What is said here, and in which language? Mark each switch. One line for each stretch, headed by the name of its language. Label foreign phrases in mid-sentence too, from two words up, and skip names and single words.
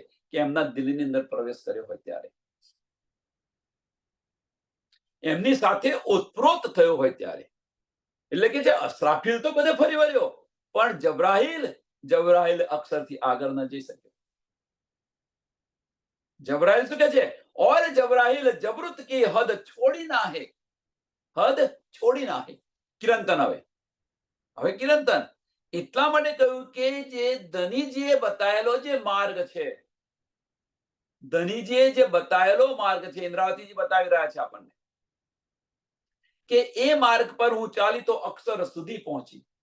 Gujarati: કે એમના દિલની અંદર પ્રવેશ કર્યો હોય ત્યારે, એમની સાથે ઓતપ્રોત થયો હોય ત્યારે. એટલે કે જે अस्राफिल તો બધે ફરી વળ્યો પણ જબરાઈલ અક્ષરથી આગળ ન જઈ શકે. જબરાઈલ શું કહે છે?
Hindi: और जबराइल जबरुत की हद छोड़ी ना है, हद छोड़ी ना है.
Gujarati: કિરંતન. હવે કિરંતન એટલા માટે કહ્યું કે જે ધનીજીએ બતાવેલો જે માર્ગ છે, ધનીજીએ જે બતાવેલો માર્ગ છે, ઇન્દ્રાવતીજી બતાવી રહ્યા છે આપણને કે એ માર્ગ પર હું ચાલી તો અક્ષર સુધી પહોંચી.